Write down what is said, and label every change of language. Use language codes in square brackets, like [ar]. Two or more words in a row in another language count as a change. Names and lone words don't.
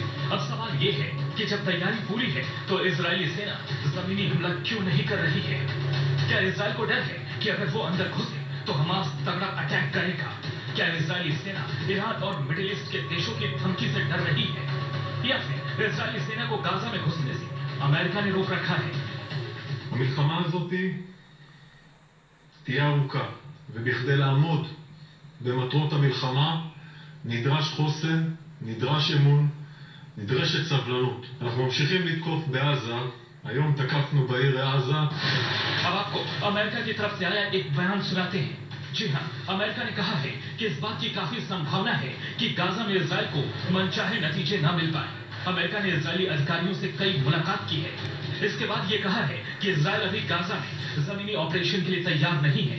[hi] अब सवाल ये है कि जब तैयारी पूरी है तो इजरायली सेना जमीनी हमला क्यों नहीं कर रही है? क्या इजराइल को डर है कि अगर वो अंदर घुसे तो हमास तगड़ा अटैक करेगा? क्या इजरायली सेना ईरान और मिडिल ईस्ट के देशों की धमकी से डर रही है, या फिर इजरायली सेना को गाजा में घुसने से अमेरिका ने रोक रखा है? [he] המלחמה הזאת תהיה ארוכה, ובכדי לעמוד במטרות המלחמה נדרש חוסן, נדרש אמון, נדרשת סבלנות. אנחנו ממשיכים לתקוף בעזה, היום תקפנו בעיר עזה. [hi] अब आपको अमेरिका की तरफ से आया एक बयान सुनाते हैं। जी हाँ, अमेरिका ने कहा है कि इस बात की काफी संभावना है कि गाजा में इजराइल को मनचाहे नतीजे न मिल पाए। अमेरिका ने इजरायली अधिकारियों से कई मुलाकात की है। इसके बाद ये कहा है कि इजराइल अभी गाजा में जमीनी ऑपरेशन के लिए तैयार नहीं है।